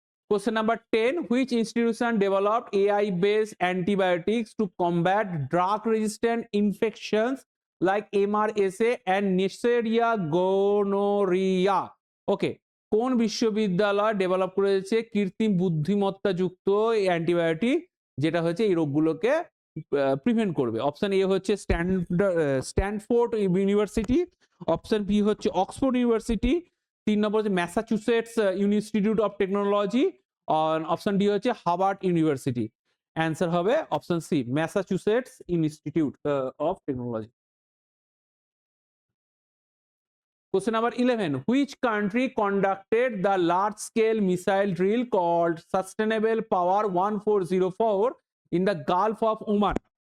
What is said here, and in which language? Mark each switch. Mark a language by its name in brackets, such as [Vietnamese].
[English] Question number 10, which institution developed AI-based antibiotics to combat drug-resistant infections like MRSA and Neisseria gonorrhea? [Bangla] Okay, কোন বিশ্ববিদ্যালয় develop করেছে কৃত্রিম বুদ্ধিমত্তা যুক্ত অ্যান্টিবায়োটিক যেটা হচ্ছে এই রোগগুলোকে প্রিভেন্ট করবে? অপশন এ হচ্ছে স্ট্যানফোর্ড ইউনিভার্সিটি, অপশন বি হচ্ছে অক্সফোর্ড ইউনিভার্সিটি, 3 নম্বর হচ্ছে Massachusetts institute of technology, option D হচ্ছে হার্ভার্ড ইউনিভার্সিটি। অ্যান্সার হবে option C Massachusetts institute of technology. [English] Question number 11, which country conducted the large scale missile drill called Sustainable Power 1404 in the Gulf of Oman?